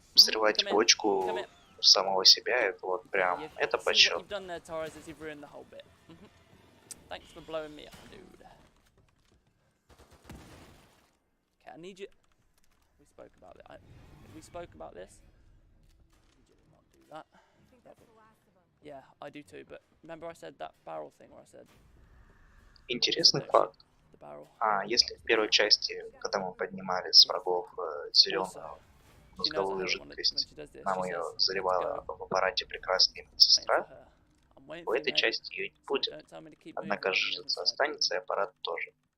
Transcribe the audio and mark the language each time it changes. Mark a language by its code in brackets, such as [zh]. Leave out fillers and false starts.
[ru] Взрывать бочку самого себя, это вот прям, это почет. [en] You've done there, Torres, is you've ruined the whole bit. Thanks for blowing me up, dude. Okay, I need you... We spoke about it. We spoke about this. I need you to not do that. Yeah, I do too, but remember I said that barrel thing where I said... [ru] Интересный факт. Если в первой части, когда мы поднимали с врагов зеленую мозговую жидкость, нам ее заливала в аппарате прекрасная медсестра, в этой части ее не будет. Однако жидкость останется, и аппарат тоже.